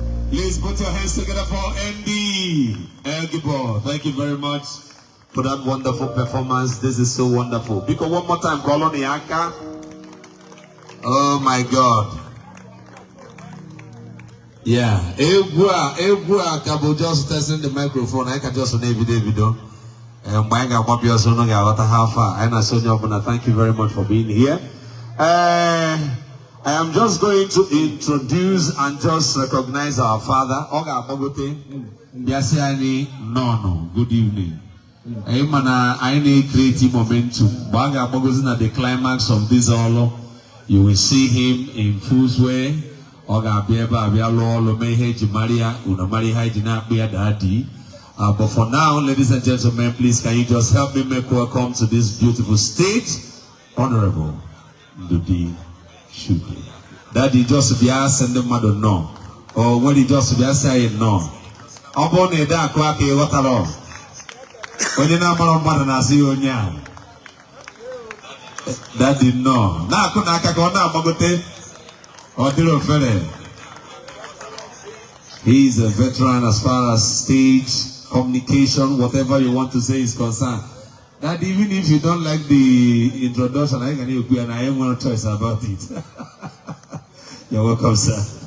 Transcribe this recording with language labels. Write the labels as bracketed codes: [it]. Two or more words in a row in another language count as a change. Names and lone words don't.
[en] Please put your hands together for M D Elgibo. Thank you very much. for that wonderful performance. This is so wonderful. Biko, one more time, call on the anchor. Oh my God. Yeah, [ig] egwu a, egwu a ka bụ [en] just testing the microphone. I can just [ig] na ebido ebido. Eh, mgbe anyị ga-agbapụ ya ọsọ, unu ga-aghọta [en] how far. [ig] Anyị na-asị onye ọbụla, [en] thank you very much for being here. Eh, I am just going to introduce and just recognize our father. [ig] Ọ ga-agbagote, bịa sị anyị, "Nnọọ, [en] good evening." [ig] Anyị ma na anyị na-ecreate momentum. Mgbe a ga-agbagozi na [en] the climax of this ọlụ, you will see him in full sway. [ig] Ọ ga-abịa ebe a bịa lụọ ọlụ, mee ihe eji mara ya, unu mara ihe anyị ji na-akpụ ya, Daddy. [en] Uh, but for now, ladies and gentlemen, please, can you just help me make welcome to this beautiful stage, Honorable Ndụdị Shude. [ig] Daddy, just bịa sị ndị mmadụ nọ. O nwere just bịa sị anyị nọ. Ọ bụrụ na ị dị akụ aka, ị ghọtara ọ. Onye na-amara mmadụ na-asị ya onye a. Daddy, nọ. Na-akụ n'aka ka ọ na-agbagote. Ọ dịrị ofere. [en] He is a veteran as far as stage, communication, whatever you want to say is concerned. That even if you don't like the introduction, I can hear you and I have no choice about it. You're welcome, sir.